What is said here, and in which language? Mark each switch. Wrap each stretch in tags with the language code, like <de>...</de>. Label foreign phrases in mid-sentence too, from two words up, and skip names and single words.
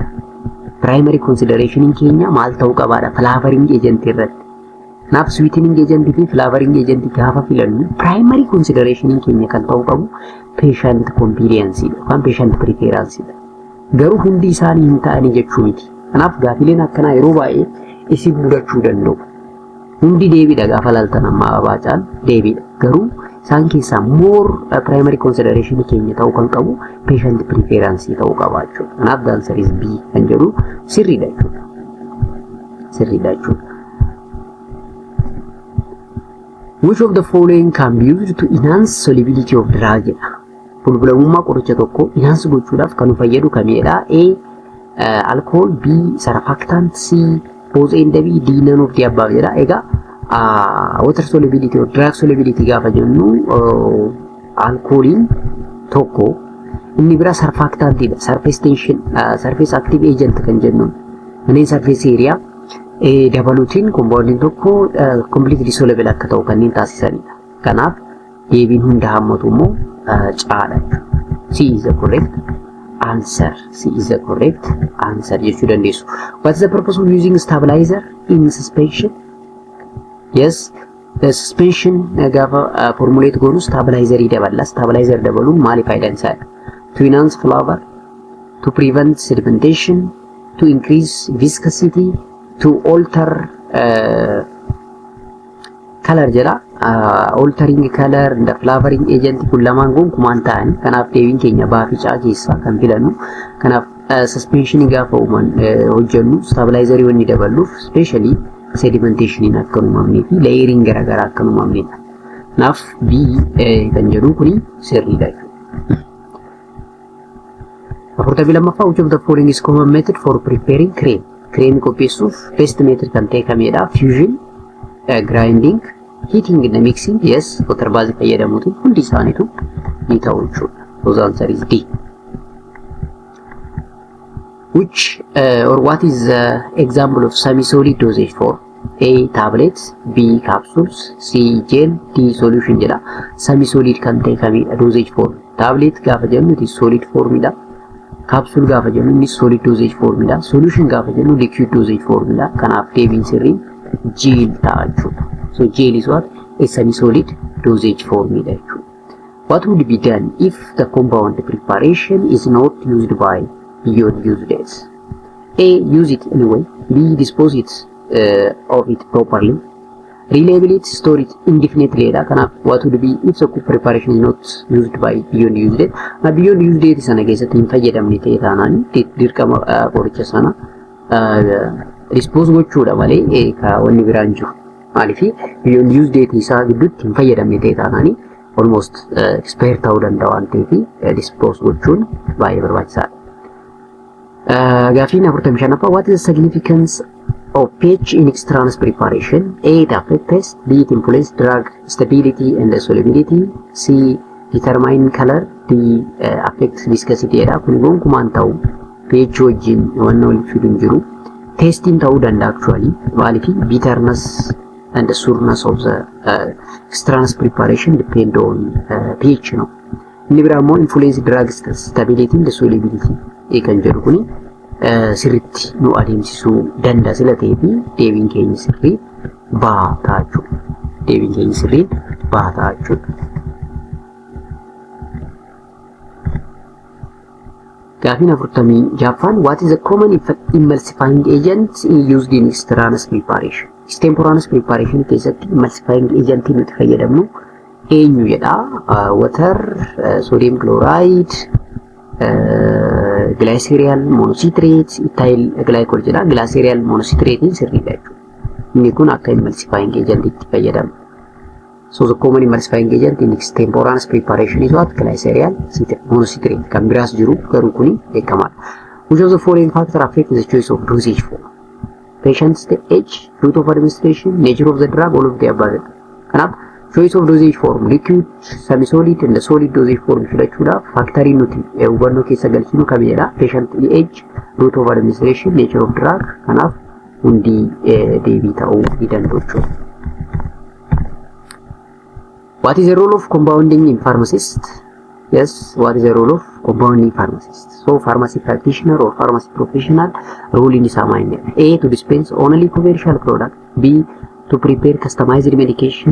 <en>Primary consideration</en> <om>keenya maal ta'uu qabaadha</om> <en>flavoring agent</en> <om>irratti. Kanaaf</om> <en>sweetening agent</en> <om>fi</om> <en>flavoring agent</en> <om>gaafa filannu</om> <en>primary consideration</en> <om>keenya kan ta'uu qabu</om> <en>patient convenience</en> <om>yookaan</om> <en>patient preference</en> <om>dha. Garuu hundi isaanii hin ta'anii jechuu miti. Kanaaf gaafileen akkanaa yeroo baay'ee isin mudachuu danda'u. Hundi deebiidha gaafa laaltan amma baacaan deebiidha. Garuu isaan keessaa</om> <en>more primary consideration</en> <om>keenya ta'uu kan qabu</om> <en>patient preference</en> <om>ta'uu qaba jechuudha. Kanaaf</om> <en>the answer is B</en> <om>kan jedhu sirriidha jechuudha. Sirriidha jechuudha.</om> <en>Which of the following can be used to enhance solubility of drug jedha.</en> <om>Bulbulamummaa qoricha tokko enhance gochuudhaaf kan fayyadu kamidha?</om> <en>A. Alcohol. B. Surfactant. C. Both and B. D. None of the above</en> <om>jedha. Egaa</om> <en>water solubility or drug solubility</en> <om>gaafa jennu alcoholin tokko inni bira</om> <en>surfactant surface tension surface active agent</en> <om>kan jennu inni</om> <en>surface area</en> <om>dabaluutiin compoundin tokko</om> <en>completely soluble</en> <om>akka ta'u kanneen taasisanidha. Kanaaf deebiin hunda hammatu immoo caadha.</om> <en>C is the correct answer. C is the correct answer</en> <om>jechuu dandeessu.</om> <en>What is the purpose of using stabilizer in suspension? Yes, the suspension</en> <om>gaafa formulate goonu stabilizer dabala. Stabilizer dabaluun maali faayidaan isaa?</om> <en>To enhance flavor, to prevent sedimentation, to increase viscosity, to alter color jedha. Altering color and flavoring agent</en> <om>kun lamaan gonkumaan ta'an. Kanaaf deebiin keenya baaficaa keessaa kan filannu. Kanaaf suspension gaafa uuman hojjennu stabilizer wanni dabaluuf</om> <en>especially sedimentation</en> <om>akka uumamnee fi layering garaagaraa akka uumamnedha. Kanaaf B kan jedhu kuni sirriidha. Afurtamii lammaffaa</om> <en>which of the following is common method for preparing cream?</en> <om>Cream qopheessuuf</om> <en>best method</en> <om>kan ta'e kamidha?</om> <en>Fusion, grinding, heating and mixing. Yes, water base</en> <om>fayyadamuutiin hundi isaaniitu ni ta'u jechuudha.</om> <en>The answer is D. Which or what is the example of semi-solid dosage form? A. Tablets. B. Capsules. C. Gel. D. Solution jedha.</en> <om>Semi-solid kan ta'e kamidha?</om> <en>Dosage form. Tablet</en> <om>gaafa jennu</om> <en>it is solid formidha.</en> <om>Capsule gaafa jennu innis</om> <en>solid dosage</en> <om>formidha. Solution gaafa jennu</om> <en>liquid dosage</en> <om>formidha. Kanaaf deebiin sirriin gel ta'a jechuudha.</om> <en>So gel is what? A semi-solid dosage</en> <om>formidha jechuudha.</om> <en>What would be done if the compound preparation is not used by beyond use dates? A. Use it anyway. B. Dispose it of it properly. Reliable it, store it indefinitely. What would be if the preparation is not used by beyond use date? Beyond use date is an against</en> <om>in fayyadamni ta'e taanaan dirqama qoricha sana dispose gochuudha malee ka wanni biraan jiru. Maaliif</om> <en>beyond use date</en> <om>isaa gidduutti hin fayyadamne ta'e taanaan</om> <en>almost expire</en> <om>ta'uu danda'a waan ta'eef dispose gochuun baay'ee barbaachisaadha. Gaafiin 45ffaa</om> <en>what is the significance of pH in extraneous preparation? A. It affects taste. B. It influences drug stability and solubility. C. Determine color. D. Affects viscosity.</en> <om>Kun gonkumaan ta'u pH wajjin waan wal fiduun jiru. Tasting ta'uu danda'a actually.</om> <en>Maaliif bitterness and the sourness of the extraneous preparation depend on pH.</en> <om>Inni biraa immoo</om> <en>influence drug stability and solubility.</en> <om>Kan jedhu kuni sirriitti nu adeemsisuu danda'a sila ta'ee fi deebiin keenya sirrii bahaa ta'a jechuudha. Deebiin keenya sirrii bahaa ta'a jechuudha. Gaafiin 46ffaan</om> <en>what is a common emulsifying agent used in extraneous preparation? Extemporaneous preparation</en> <om>keessatti</om> <en>emulsifying agent</en> <om>nuti fayyadamnu eenyu jedha?</om> <en>Water, sodium chloride, glycerol monocitrate, ethyl glycol jedha. Glycerol monocitrate</en> <om>sirriidha jechuudha. Inni kun akka</om> <en>emulsifying agent</en> <om>itti fayyadamu.</om> <en>So the common emulsifying agent in extemporaneous preparation is what? Glycerol monocitrate.</en> <om>Kan biraas jiru garuu kuni beekamaadha.</om> <en>Which of the following factors affect the choice of dosage form? Patient's age, route of administration, nature of the drug, all of the above.</en> <om>Kanaaf</om> <en>choice of dosage form liquid, semi-solid and solid dosage form</en> <om>filachuudhaaf factorii nuti hubannoo keessa galchinu kamidha?</om> <en>Patient age, route of administration, nature of drug.</en> <om>Kanaaf hundi deebii ta'uu ni danda'u jechuudha.</om> <en>What is the role of compounding in pharmacist? Yes, what is the role of compounding pharmacist? So pharmacy practitioner or pharmacy professional role</en> <om>in isaa maayinne?</om> <en>A. To dispense only commercial product. B. To prepare customized medication.</en>